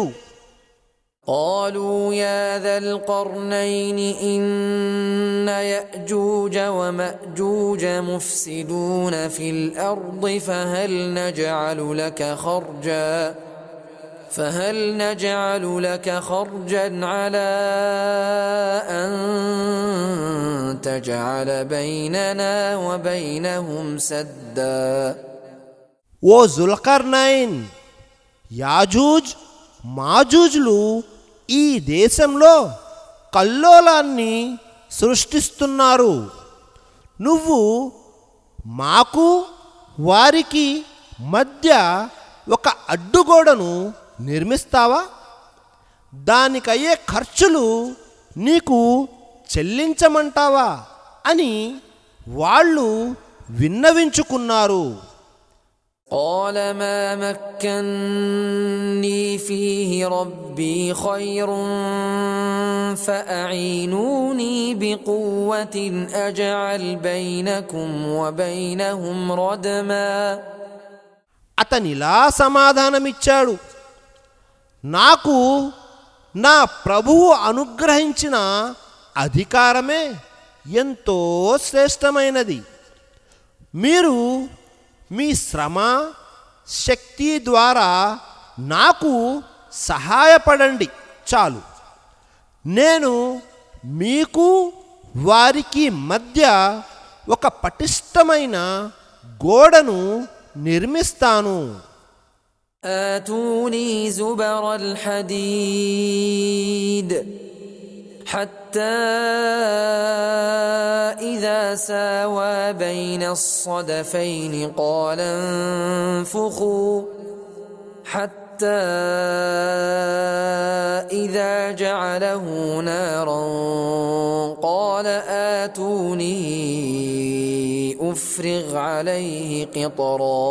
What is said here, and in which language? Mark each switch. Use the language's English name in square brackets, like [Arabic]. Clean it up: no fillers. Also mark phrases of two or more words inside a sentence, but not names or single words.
[Arabic] قالوا يا ذا القرنين إن يأجوج ومأجوج مفسدون في الأرض فهل نجعل لك خرجا على أن تجعل بيننا وبينهم سدا. [Telugu] ఓ జుల్కర్నైన్, యాజూజ్ మాజూజ్లు ఈ దేశంలో కల్లోలాన్ని సృష్టిస్తున్నారు. నువ్వు మాకు వారికి మధ్య ఒక అడ్డుగోడను నిర్మిస్తావా? దానికయ్యే ఖర్చులు నీకు చెల్లించమంటావా అని వాళ్ళు విన్నవించుకున్నారు. [Arabic] قال ما مكنني فيه ربي خير فأعينوني بقوة أجعل بينكم وبينهم ردما. [Telugu] అతనిలా సమాధానమిచ్చాడు, నాకు నా ప్రభువు అనుగ్రహించిన అధికారమే ఎంతో శ్రేష్టమైనది. మీరు మీ శ్రమ శక్తి ద్వారా నాకు సహాయపడండి చాలు. నేను మీకు వారికి మధ్య ఒక పటిష్టమైన గోడను నిర్మిస్తాను. [Arabic] آتوني زبر الحديد حتى إذا ساوى بين الصدفين قال انفخوا حتى حتى إذا جعله نارا قال آتوني أفرغ عليه قطرا.